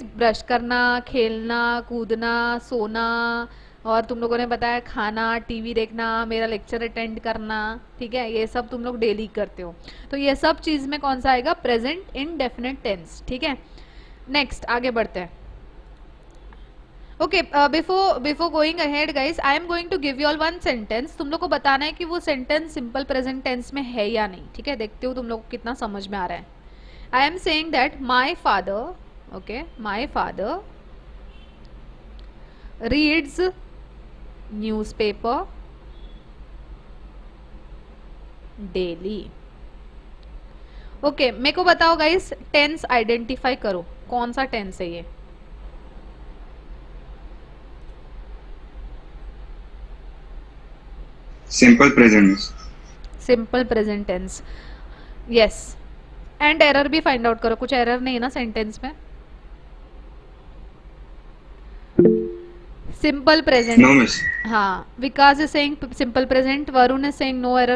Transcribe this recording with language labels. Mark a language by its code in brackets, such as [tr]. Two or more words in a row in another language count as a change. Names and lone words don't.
[hi] ब्रश करना, खेलना, कूदना, सोना, और तुम लोगों ने बताया खाना, टीवी देखना, मेरा [en] lecture attend [hi] करना। ठीक है, ये सब तुम लोग डेली करते हो, तो ये सब चीज में कौन सा आएगा? [en] present indefinite tense. [hi] ठीक है, नेक्स्ट आगे बढ़ते हैं। [en] Okay, before going ahead guys, I am going to give you all one sentence. [hi] तुम लोग को बताना है कि वो सेंटेंस [en] simple present tense [hi] में है या नहीं। ठीक है, देखते हो तुम लोग को कितना समझ में आ रहा है। [en] I am saying that my father, okay, my father reads newspaper daily. [hi] ओके, मेरे को बताओ गाइस, [en] tense identify [hi] करो, कौन सा टेंस है ये? [en] Simple present. Simple present tense, yes. and error [hi] भी [en] find out [hi] करो, कुछ एरर नहीं है ना सेंटेंस में? [en] Simple present. No miss. Haan, Vikas is saying simple present, Varun is saying no error.